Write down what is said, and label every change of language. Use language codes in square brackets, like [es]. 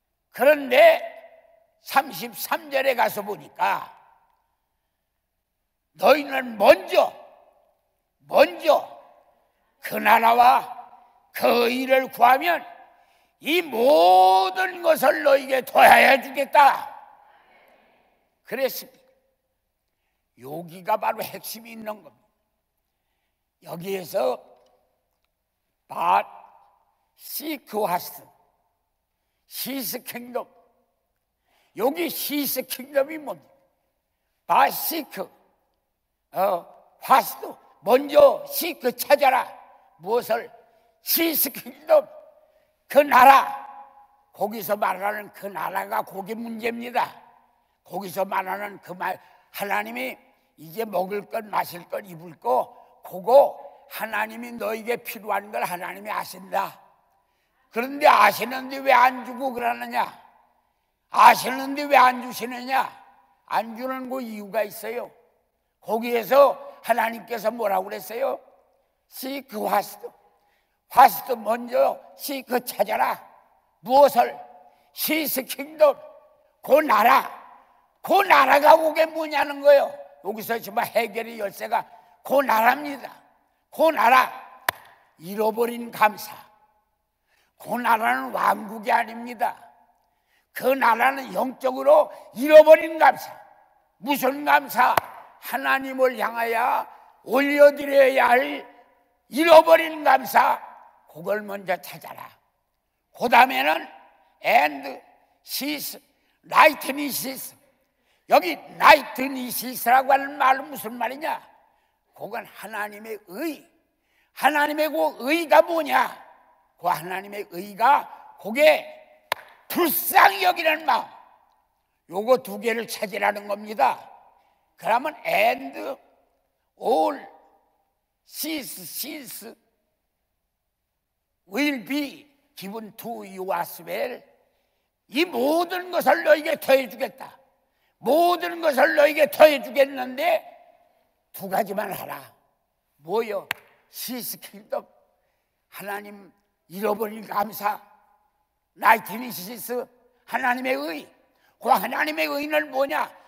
[ko] 그런데 33절에 가서 보니까 너희는 먼저 그 나라와 그 의를 구하면 이 모든 것을 너에게 더하여 주겠다 그랬습니다. 여기가 바로 핵심이 있는 겁니다. 여기에서 [en] But seek first, His kingdom. [ko] 여기 [en] His kingdom [ko] 이 뭡니까? [en] But seek, first, [ko] 먼저 [en] seek, [ko] 찾아라. 무엇을? [en] His kingdom, [ko] 그 나라. 거기서 말하는 그 나라가 거기 문제입니다. 거기서 말하는 그 말, 하나님이 이제 먹을 것, 마실 것, 입을 것, 그거 하나님이 너에게 필요한 걸 하나님이 아신다. 그런데 아시는데 왜 안 주고 그러느냐? 아시는데 왜 안 주시느냐? 안 주는 그 이유가 있어요. 거기에서 하나님께서 뭐라고 그랬어요? [en] Seek first, first [ko] 먼저 [en] seek [ko] 찾아라. 무엇을? [en] His kingdom, [ko] 그 나라. 그 나라가 그게 뭐냐는 거예요. 여기서 정말 해결의 열쇠가 그 나라입니다. 그 나라, 잃어버린 감사. 그 나라는 왕국이 아닙니다. 그 나라는 영적으로 잃어버린 감사. 무슨 감사? 하나님을 향하여 올려드려야 할 잃어버린 감사. 그걸 먼저 찾아라. 그 다음에는 [en] and sees, rightnesses. [ko] 여기 rightness라고 하는 말은 무슨 말이냐? 그건 하나님의 의. 하나님의 그 의가 뭐냐? 그 하나님의 의가 그게 불쌍히 여기는 마음. 요거 두 개를 찾으라는 겁니다. 그러면 [en] and all things will be given to you as well. [ko] 이 모든 것을 너에게 더해 주겠다. 모든 것을 너에게 더해 주겠는데 두 가지만 하라. 뭐요? [en] His kingdom, [ko] 하나님 잃어버린 감사. rightnesses, 하나님의 의. 그 하나님의 의는 뭐냐?